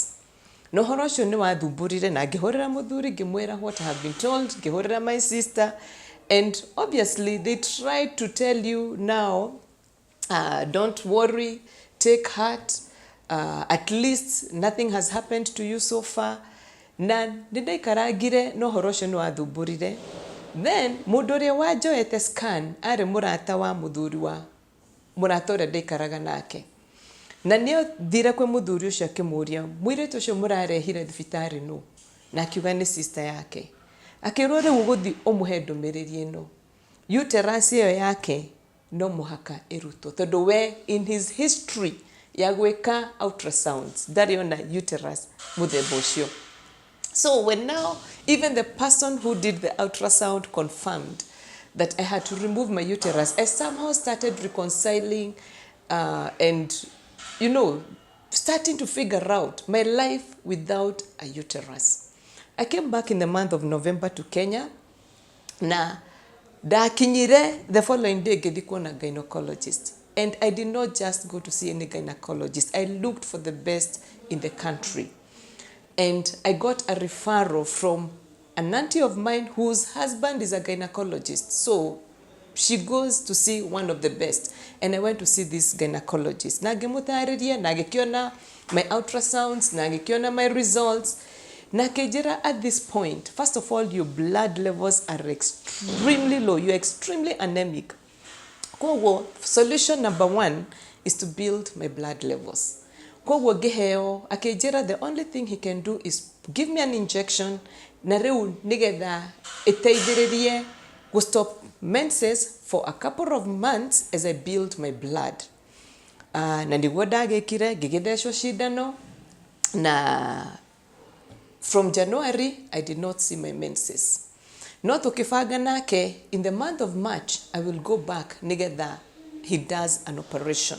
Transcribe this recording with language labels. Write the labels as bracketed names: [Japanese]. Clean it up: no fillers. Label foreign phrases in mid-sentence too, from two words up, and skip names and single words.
[Kikuyu] No ũhoro ũcio nĩ wathumburire na ngĩhũrĩra mũthuri ngĩmwĩra [English] what I have been told, ngĩhũrĩra my sister, and obviously they tried to tell you now, don't worry, take heart, at least nothing has happened to you so far. [Kikuyu] Na nĩndaikarangire no ũhoro ũcio nĩ wathumburire. Then mũndũ ũrĩa wanjoete scan arĩ mũrata wa mũthuri wa mũrata ũrĩa ndaikaraga nake. Na nĩo thire kwĩ mũthuri ũcio akĩmũria, mũirĩtu ũcio mũrarehire thibitarĩ nũ? Na akiuga nĩ sister yake. Akĩrwo rĩu gũthiĩ ũmũhe ndũmĩrĩri ĩno. Uterus ĩyo yake no mũhaka ĩrutwo. Tondũ we [English] in his history [Kikuyu] ya gwĩka ultrasounds ndarĩ ona uterus mũthemba ũcio. [English] So when now even the person who did the ultrasound confirmed that I had to remove my uterus, I somehow started reconciling and, you know, starting to figure out my life without a uterus. I came back in the month of November to Kenya. [Kikuyu] Na ndakinyire [English] the following day [Kikuyu] ngĩthiĩ kuona gynecologist. [English] And I did not just go to see any gynecologist. I looked for the best in the country. And I got a referral from an auntie of mine whose husband is a gynecologist. So she goes to see one of the best. And I went to see this gynecologist. [Kikuyu] Na ngĩmũtarĩria, na ngĩkiona [English] my ultrasounds, [Kikuyu] na ngĩkiona [English] my results. [Kikuyu] Na kejira [English] at this point, first of all, your blood levels are extremely low. You're extremely anemic. Koguo, solution number 1 is to build my blood levels. [Kikuyu] Koguo ngĩheo, akejira [English] the only thing he can do is give me an injection [Kikuyu] na rĩu nĩgetha ĩteithĩrĩrie [English] to stop menses for a couple of months as I build my blood. [Kikuyu] Na nĩguo ndagĩkire ngĩgĩthecwo cindano na [English] from January I did not see my menses. [Kikuyu] No tukibanga nake [English] in the month of March I will go back nĩgetha he does an operation.